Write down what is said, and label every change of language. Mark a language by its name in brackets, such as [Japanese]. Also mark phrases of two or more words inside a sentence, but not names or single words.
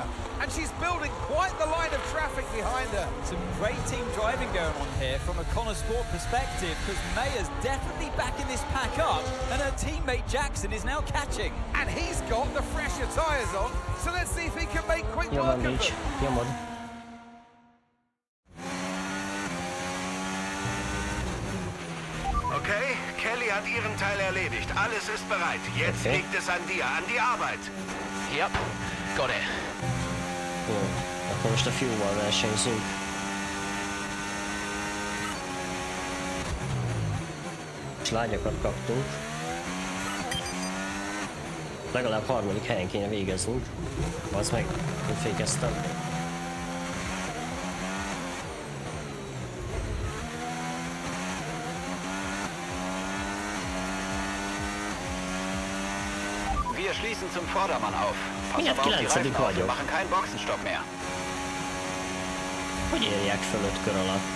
[English] And she's building quite the line of traffic behind her. Some great team driving going on here from a Connor Sport perspective, because Mayer's definitely backing this pack up, and her teammate Jackson is now catching. And he's got the fresher tyres on, so let's see if he can make quick work of them. [Hungarian] Nyomod. [German] Okay, Kelly hat ihren Teil erledigt. Alles ist bereit. Jetzt liegt es an dir, an die Arbeit. [English] Yep, got it. [Hungarian] Jó, akkor most a Fuel-val versenyzünk. És lágyakat kaptunk. Legalább harmadik helyen kéne végeznünk. Az meg, hogy fékeztem. [German] Wir schließen zum Vordermann auf. Pass aber auf die Reifen auf, wir machen keinen Boxenstopp mehr. [Hungarian] Hogy érjek föl 5 kör alatt?